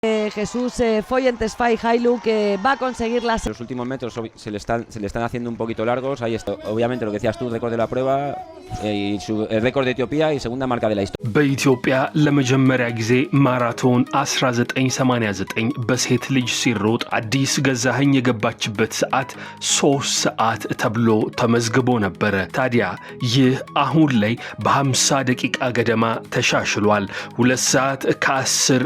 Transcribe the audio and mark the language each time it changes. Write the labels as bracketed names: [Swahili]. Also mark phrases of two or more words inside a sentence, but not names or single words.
[Spanish] Jesús Foyentes Fay Hailu, que va a conseguir las... Los últimos metros se le están haciendo un poquito largos. Ahí está, obviamente lo que decías tú, récord de la prueba y el récord de Etiopía y segunda marca de la historia. [Amharic] በኢትዮጵያ ለመጀመሪያ ጊዜ ማራቶን 1989 በሴት ልጅ ሲሮጥ አዲስ ገዛኸኝ የገባችበት ሰዓት 3 ሰዓት ተብሎ ተመዝግቦ ነበር። ታዲያ ይህ አሁን ላይ በ50 ደቂቃ ገደማ ተሻሽሏል። 2 ሰዓት ከ10